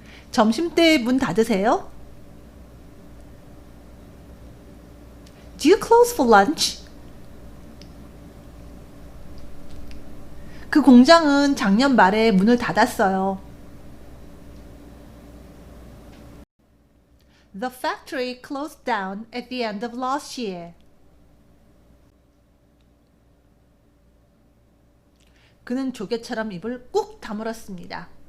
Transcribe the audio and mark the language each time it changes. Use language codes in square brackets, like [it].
[ko] 점심때 문 닫으세요? [en] Do you close for lunch? [ko] 그 공장은 작년 말에 문을 닫았어요. [en] The factory closed down at the end of last year. [ko] 그는 조개처럼 입을 꾹 다물었습니다.